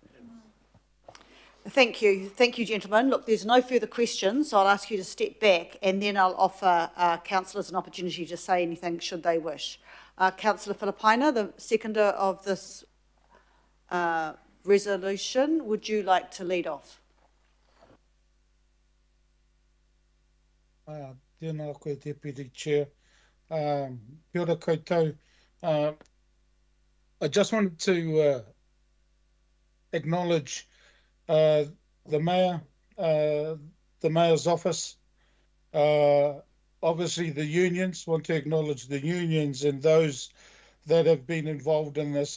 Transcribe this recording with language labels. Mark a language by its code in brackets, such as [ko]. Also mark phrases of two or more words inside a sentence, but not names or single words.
[en] Thank you, gentlemen. Look, there's no further questions, so I'll ask you to step back, and then I'll offer councillors an opportunity to say anything should they wish. Councillor Filipaina, the seconder of this resolution, would you like to lead off? [mi] Tēnā koe, [en] Deputy Chair. [mi] Kia ora koutou. [en] I just wanted to acknowledge the Mayor, the Mayor's office, obviously the unions, want to acknowledge the unions and those that have been involved in this.